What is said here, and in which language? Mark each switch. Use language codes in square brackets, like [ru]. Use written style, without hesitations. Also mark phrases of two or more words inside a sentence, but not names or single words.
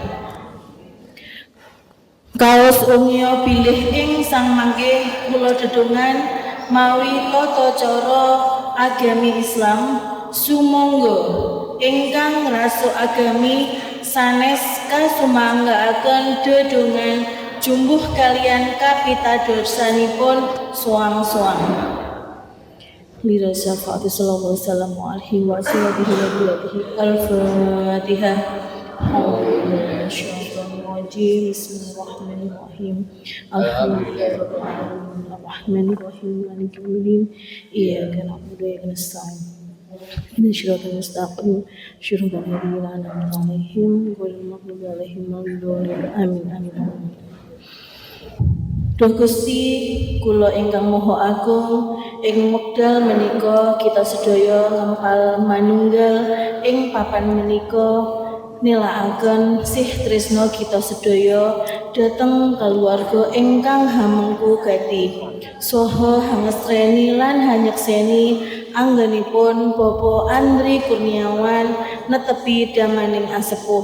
[jv] Kaos umya bilih ing sang manggih kula dedongan mawi tata cara agami Islam sumangga ingkang raso agami sanes kasumanggaaken dedongan jumbuh kalian kapitadosanipun soang-soang. [ar] لرا شفاعة صلى الله عليه وسلم الفاتحة. بسم الله الرحمن الرحيم. الحمد لله الرحمن الرحيم. الرحمن الرحيم. مالك يوم الدين. إياك نعبد وإياك نستعين. اهدنا الصراط المستقيم. صراط الذين أنعمت عليهم غير المغضوب عليهم ولا الضالين. آمين. آمين. [jv] Duh Gusti, kula ingkang Maha Agung, ing wekdal menika kita sedaya ngempal manunggal ing papan menika nilaaken sih tresno kita sedaya dhateng kaluwarga ingkang hamengku gati saha hangestreni lan hanyekseni anggenipun Bapak Andri Kurniawan netepi damaning asepuh.